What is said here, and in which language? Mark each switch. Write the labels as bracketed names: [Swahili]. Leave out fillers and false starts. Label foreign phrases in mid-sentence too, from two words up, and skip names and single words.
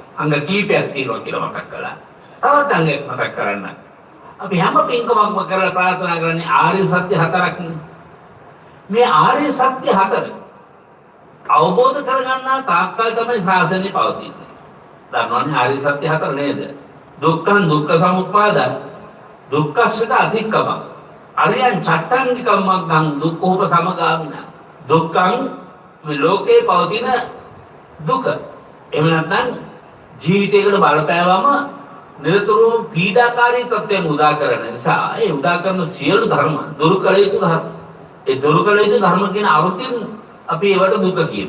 [Sinhala] අංග කීපයක් තියෙනවා කියලා මතක් කළා. තවත් අංගයක් මතක් කරන්න. අපි හැම පින්කමක්ම කරලා ප්‍රාර්ථනා කරන්නේ ආර්ය සත්‍ය හතරක් නේ. මේ ආර්ය සත්‍ය හතර අවබෝධ කරගන්නා තාක්කල් තමයි ශාසනය පවතින්නේ. දන්නවනේ ආර්ය සත්‍ය හතර නේද? [Pali] දුක්ඛං දුක්ඛ සමුප්පාදං දුක්ඛස්ස අධික්කම අරියං චට්ටංගිකම්මං දුක්ඛෝප සමගාමිනා දුක්ඛං [Sinhala] මේ ලෝකේ පවතින දුක. එහෙම නැත්නම් ජීවිතයකට බලපෑවම නිරතුරුව පීඩාකාරී තත්ත්වයන් උදා කරන නිසා ඒ උදා කරන සියලු ධර්ම දුරු කළ යුතු ධර්ම. ඒ දුරු කළ යුතු ධර්ම කියන අර්ථයෙන් අපි ඒවට දුක කියමු.